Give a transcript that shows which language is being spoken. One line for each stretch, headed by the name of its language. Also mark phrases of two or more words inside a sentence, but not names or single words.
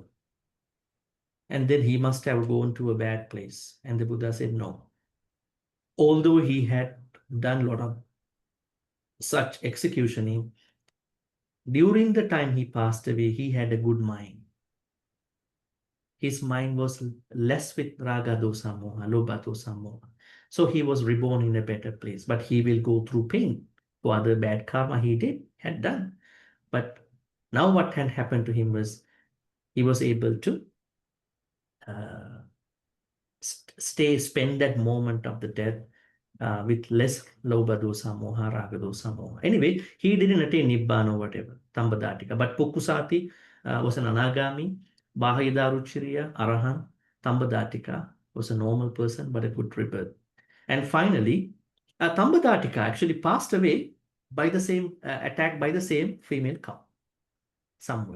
English: And then he must have gone to a bad place. And the Buddha said, no. Although he had done a lot of such executioning, during the time he passed away, he had a good mind. His mind was less with
Pali: raga dosa moha, lobha dosa moha.
English: So he was reborn in a better place, but he will go through pain for other bad karma he had done. But now what had happened to him was he was able to spend that moment of the death with less
Pali: lobha dosa moha, raga dosa moha.
English: Anyway, he didn't attain Nibbana or whatever, Dhammapada. But Pukusati was an Anagami, Bahayidaruchiriya, Arahan, Dhammapada was a normal person, but a good rebirth. And finally, Dhammapada actually passed away by the same, attacked by the same female cow somewhere.